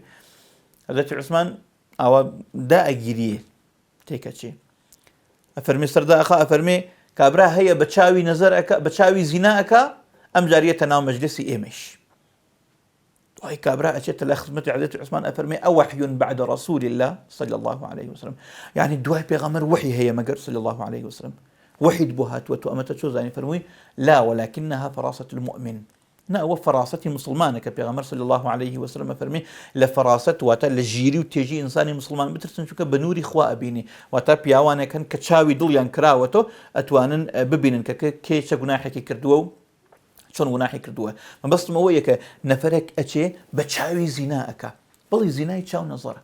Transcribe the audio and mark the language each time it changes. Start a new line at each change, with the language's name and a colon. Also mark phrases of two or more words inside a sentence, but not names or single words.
Central Kurdish: حەزرەتی عوسمان ئاوا دائەگیریە تێکەچێ، ئەفەرمێ سەردا ئەخا، ئەفەرمێ کابرا هەیە بە چاوی نەزەر ئەکا، بە چاوی زینا ئەکا، ئەم جاریەتە ناو مەجلیسی ئێمەش. دوای کابرا ئەچێتە لە خزمەتی حەزرەتی عوسمان ئەفەرمێ
Arabic: ئەوەحی بعد رسول الله صلى الله عليه وسلم،
Central Kurdish: يعني دوای پێغەمبەر وحی هەیە مەگەر
Arabic: صلى الله عليه وسلم،
Central Kurdish: وحید بۆ هاتووە تۆ ئەمەتە چۆ زانی؟
Arabic: فەرمووی لا ولكنها فراسة المؤمن.
Central Kurdish: نا ئەوە فەراسەتی مسلمانە کە پێغەمبەر
Arabic: صلى الله عليه وسلم
Central Kurdish: فەرمێ لە فەراست واتە لە ژیری و تێژی ئینسانی مسلمان بترسن، چونکە بە نووری خوا ئەبینی، واتە پیاوانێکن کە چاوی دڵیان کراوەتەوە ئەتوانن ببینن کە کێ چە گوناحێکی کردووە و چۆن گوناحی کردووە. مەبەستم ئەوەیە کە نەفەرێک ئەچێ بە چاوی زینا ئەکا، بەڵی زینای چاو نەزەرە.